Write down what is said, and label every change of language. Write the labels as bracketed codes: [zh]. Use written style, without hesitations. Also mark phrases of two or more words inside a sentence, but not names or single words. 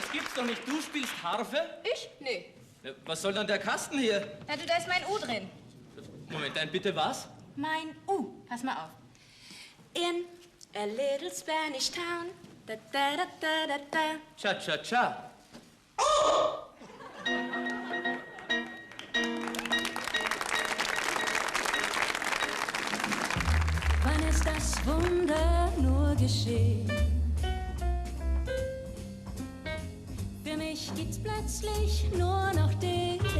[de] gibt's doch nicht. Du spielst Harfe? Ich? Nee. Was soll dann der Kasten hier? Na du, da ist mein U drin. Moment, ein bitte was? Mein U. Pass mal auf. [en] In a little Spanish town. Da da da da da da. Cha cha cha. [de] Wann ist das Wunder nur geschehen? Für mich gibt's plötzlich nur noch dich.